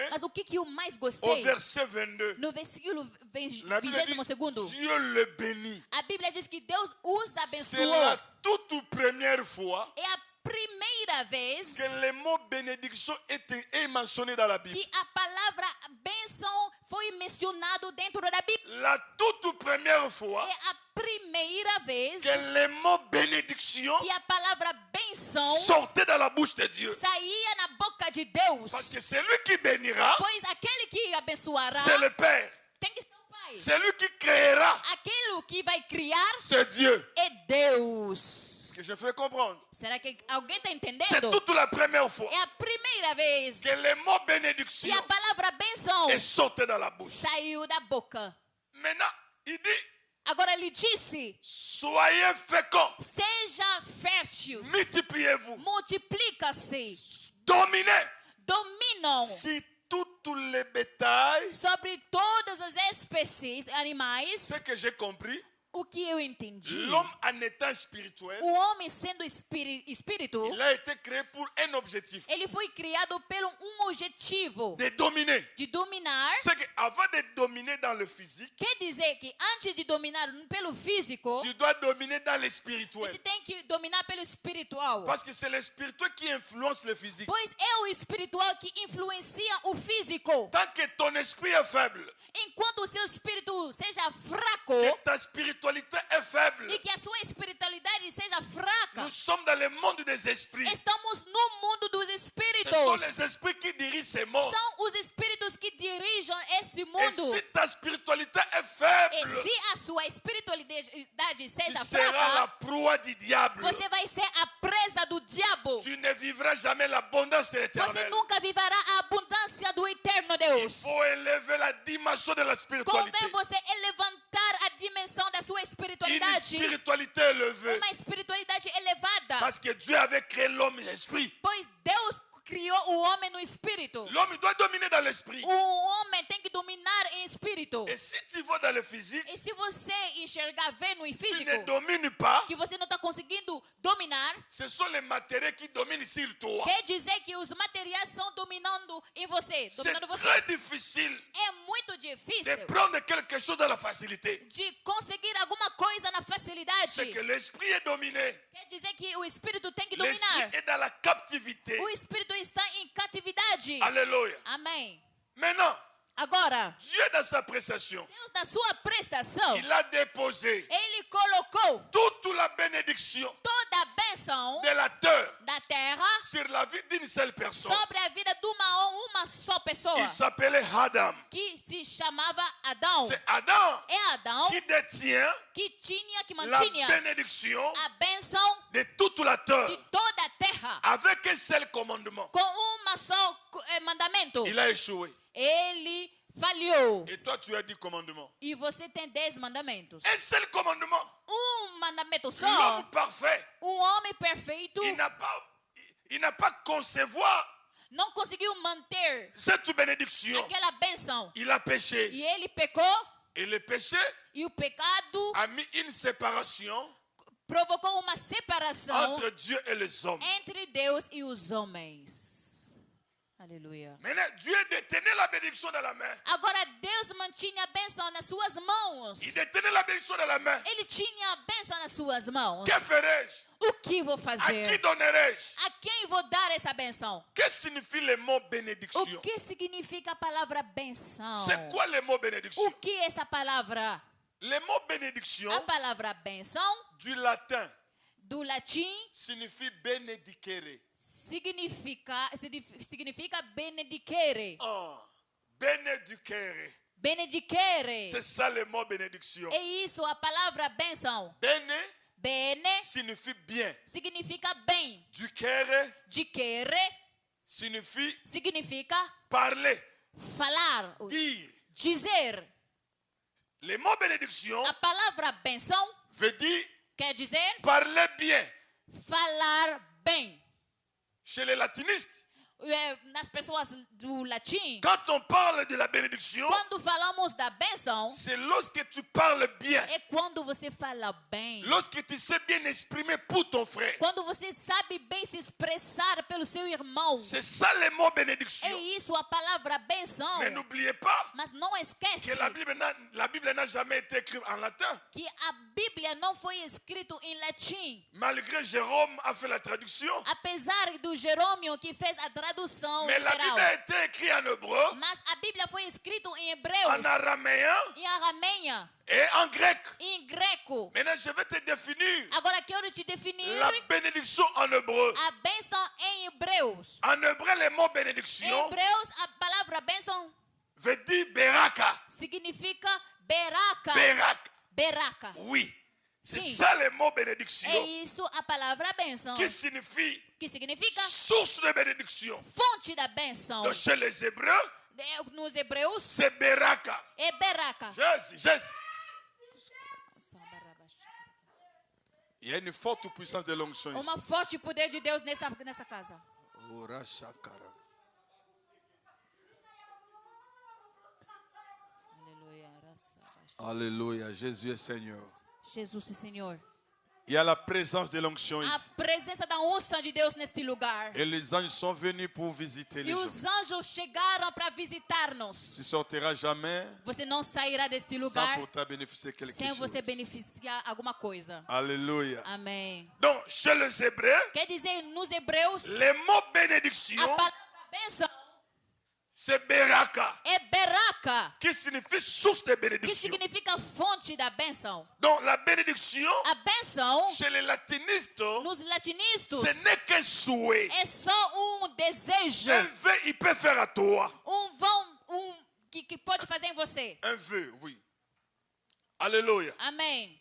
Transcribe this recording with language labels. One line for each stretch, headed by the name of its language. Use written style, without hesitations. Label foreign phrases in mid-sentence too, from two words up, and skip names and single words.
Portuguese: Mas o que eu mais au gostei?
French: verset 22,
Portuguese: No versículo
French: la Bible dit
Portuguese: 22º,
French: Dieu le bénit.
Portuguese: a Bíblia diz que Deus os
French: C'est
Portuguese: abençoou.
French: la toute première fois
Portuguese: É a primeira vez
French: que le mot bénédiction est mentionné dans la Bible.
Portuguese: que a palavra bênção foi mencionado dentro da Bíblia.
French: La toute première fois
Portuguese: É a primeira vez
French: que le mot bénédiction
Portuguese: que a palavra bênção
French: sortait dans la bouche de Dieu.
Portuguese: saía na boca de Deus.
French: Parce que c'est lui qui bénira,
Portuguese: Pois aquele que abençoará
French: c'est le Père.
Portuguese: tem que ser o Pai.
French: C'est lui qui créera,
Portuguese: Aquilo que vai criar
French: c'est Dieu.
Portuguese: é Deus.
French: Ce que je fais comprendre.
Portuguese: Será que alguém está
French: C'est
Portuguese: entendendo?
French: toute la première fois
Portuguese: É a primeira vez
French: que le mot
Portuguese: que
French: bénédiction
Portuguese: a palavra bênção
French: est sorti dans la bouche.
Portuguese: saiu da boca.
French: Maintenant, il dit,
Portuguese: Agora ele disse:
French: soyez féconds,
Portuguese: seja fértil,
French: multipliez-vous,
Portuguese: multiplica-se,
French: dominez
Portuguese: dominam
French: sur toutes les bétails.
Portuguese: sobre todas as espécies animais.
French: Ce que j'ai compris,
Portuguese: O que eu entendi?
French: l'homme en étant spirituel,
Portuguese: O homem sendo espírito,
French: il a été créé pour un objectif,
Portuguese: ele foi criado pelo objetivo
French: de dominer.
Portuguese: de dominar.
French: C'est qu'avant de dominer dans le physique,
Portuguese: Quer dizer que antes de dominar pelo físico,
French: tu dois dominer dans le
Portuguese: você
French: spirituel.
Portuguese: tem que dominar pelo espiritual.
French: Parce que c'est le spirituel qui influence le physique.
Portuguese: Pois é o espiritual que influencia o físico.
French: Tant que ton esprit est faible,
Portuguese: Enquanto o seu espírito seja fraco
French: que ta spiritualité est faible,
Portuguese: e que a sua espiritualidade seja fraca,
French: nous sommes dans le monde des esprits.
Portuguese: estamos no mundo dos
French: Ce sont
Portuguese: espíritos.
French: les esprits qui dirigent ces mondes.
Portuguese: São os espíritos que dirigem este
French: Et
Portuguese: mundo.
French: si ta spiritualité est
Portuguese: E
French: faible,
Portuguese: se a sua espiritualidade
French: tu
Portuguese: seja
French: seras la
Portuguese: fraca,
French: proie du diable.
Portuguese: você vai ser a presa do diabo.
French: Tu ne vivras jamais l'abondance de
Portuguese: Você
French: l'éternel.
Portuguese: nunca viverá a abundância do eterno
French: Il
Portuguese: Deus.
French: faut élever la dimension de la spiritualité.
Portuguese: Convém você levantar a dimensão da sua
French: Une
Portuguese: espiritualidade.
French: spiritualité élevée.
Portuguese: Uma espiritualidade elevada.
French: Parce que Dieu avait créé l'homme et l'esprit.
Portuguese: Pois Deus criou o homem no espírito.
French: L'homme doit dominer dans l'esprit.
Portuguese: O homem tem que dominar em espírito.
French: Et si tu vas dans le physique,
Portuguese: E se você enxergar, ver no
French: tu
Portuguese: físico,
French: ne domines pas.
Portuguese: que você não está conseguindo dominar,
French: Ce sont les matériaux qui dominent sur toi.
Portuguese: quer dizer que os materiais estão dominando em você,
French: C'est
Portuguese: dominando
French: très
Portuguese: você.
French: difficile
Portuguese: É muito
French: de
Portuguese: difícil
French: prendre quelque chose dans la facilité.
Portuguese: de conseguir alguma coisa na
French: C'est
Portuguese: facilidade.
French: que l'esprit est dominé.
Portuguese: Quer dizer que o espírito tem que
French: L'esprit
Portuguese: dominar.
French: est dans la captivité.
Portuguese: O espírito está em catividade.
French: Alléluia.
Portuguese: Amém.
French: Maintenant,
Portuguese: Agora,
French: Dieu dans sa prestation,
Portuguese: Deus na sua prestação,
French: il a déposé
Portuguese: ele colocou
French: toute la bénédiction
Portuguese: toda a bênção
French: de la terre
Portuguese: da terra
French: sur la vie d'une seule personne.
Portuguese: sobre a vida de uma só pessoa,
French: Il s'appelait Adam.
Portuguese: que se chamava Adão.
French: C'est Adam
Portuguese: É Adão
French: qui détient
Portuguese: que
French: la
Portuguese: mantinha
French: bénédiction
Portuguese: a bênção
French: de toute la terre
Portuguese: de toda a terra
French: avec un seul commandement.
Portuguese: com uma só mandamento.
French: Il a échoué.
Portuguese: Ele falhou.
French: Et toi, tu as 10 commandements.
Portuguese: E você tem 10 mandamentos.
French: Un seul commandement.
Portuguese: Mandamento só.
French: L'homme parfait,
Portuguese: Homem perfeito
French: il n'a pas concevoir
Portuguese: não conseguiu manter
French: cette bénédiction.
Portuguese: aquela bênção.
French: Il a péché.
Portuguese: E ele pecou.
French: Et le péché
Portuguese: E o pecado
French: a mis une séparation
Portuguese: provocou uma separação
French: entre Dieu et les hommes.
Portuguese: entre Deus e os homens. Aleluia.
French: Maintenant, Dieu détenait la bénédiction dans la main.
Portuguese: Agora Deus mantinha a bênção nas suas mãos.
French: Il détenait la bénédiction dans la main.
Portuguese: Ele tinha a bênção nas suas mãos.
French: Que ferai-je?
Portuguese: O que vou
French: À qui
Portuguese: fazer?
French: donnerai-je?
Portuguese: A quem vou dar essa bênção?
French: Que signifie le mot bénédiction?
Portuguese: O que significa a palavra bênção?
French: C'est quoi le mot bénédiction?
Portuguese: O que é essa palavra?
French: Le mot bénédiction
Portuguese: A palavra bênção,
French: du latin
Portuguese: do latim,
French: signifie benedicere.
Portuguese: significa benedicere.
French: Oh, benedicere.
Portuguese: Benedicere.
French: C'est ça le mot bénédiction.
Portuguese: É isso, a palavra bênção.
French: Bene
Portuguese: Bene
French: signifie bien.
Portuguese: significa bem.
French: Ducere
Portuguese: Dicere
French: signifie
Portuguese: significa
French: parler,
Portuguese: falar,
French: dire.
Portuguese: dizer.
French: Le mot bénédiction
Portuguese: A palavra bênção
French: veut dire
Portuguese: quer dizer
French: parler bien.
Portuguese: falar bem.
French: Chez les latinistes,
Portuguese: Nas pessoas do latim,
French: quand on parle de la bénédiction,
Portuguese: quando falamos da bênção,
French: c'est lorsque tu parles bien,
Portuguese: é quando você fala bem.
French: lorsque tu sais bien exprimer pour ton frère.
Portuguese: Quando você sabe bem se expressar pelo seu irmão.
French: C'est ça le mot
Portuguese: É
French: bénédiction.
Portuguese: isso a palavra bênção.
French: Mais n'oubliez pas
Portuguese: Mas não esquece
French: que la Bible n'a jamais été écrite en latin.
Portuguese: que a Bíblia não foi escrita em latim.
French: Malgré Jérôme a fait la traduction.
Portuguese: Apesar do Jerônimo que fez a tradução
French: Mais la Bible
Portuguese: literal.
French: a été écrite en hébreu,
Portuguese: Mas a Bíblia foi escrita em
French: en
Portuguese: hebreus,
French: araméen
Portuguese: em arameia,
French: et en grec.
Portuguese: em greco.
French: Maintenant, je vais te définir
Portuguese: Agora quero te definir
French: la bénédiction en hébreu.
Portuguese: a bênção em hebreus.
French: En hébreu, le mot
Portuguese: Em
French: bénédiction
Portuguese: hebreus, a palavra bênção
French: veut dire beraka.
Portuguese: significa beraca.
French: Beraka.
Portuguese: Beraca.
French: Oui. C'est
Portuguese: Sim.
French: ça le mot bénédiction
Portuguese: É isso a palavra bênção.
French: qui signifie
Portuguese: Que significa
French: source de bénédiction.
Portuguese: fonte da bênção.
French: Donc, chez les Hébreux,
Portuguese: Nos hebreus,
French: c'est beraka.
Portuguese: é beraca.
French: Jésus. Il y a une forte puissance de l'onction ici.
Portuguese: Uma forte poder de Deus nessa casa. Ora shakara. Aleluia.
French: Alléluia. Jésus est Seigneur.
Portuguese: Jesus é Senhor.
French: Il y a la présence de l'onction
Portuguese: A
French: ici.
Portuguese: presença da unção de Deus neste lugar.
French: Et les anges sont venus pour visiter les
Portuguese: E
French: gens.
Portuguese: os anjos chegaram para visitar-nos.
French: Tu ne sortiras jamais
Portuguese: Você não sairá deste
French: sans
Portuguese: lugar
French: pour te bénéficier quelque
Portuguese: sem
French: chose.
Portuguese: você beneficiar alguma coisa.
French: Alléluia.
Portuguese: Amém.
French: Donc, chez les Hébreux,
Portuguese: Quer dizer, nos hebreus,
French: le mot bénédiction,
Portuguese: a palavra bênção
French: c'est beraka,
Portuguese: é beraca,
French: qui signifie source de
Portuguese: que
French: bénédiction.
Portuguese: significa fonte da bênção.
French: Donc, la bénédiction,
Portuguese: A bênção,
French: chez les latinistes,
Portuguese: nos latinistas,
French: ce n'est qu'un souhait.
Portuguese: é só desejo,
French: Un vœu, il peut faire à toi.
Portuguese: que pode fazer em você.
French: Un vœu, oui. Alléluia.
Portuguese: Amém.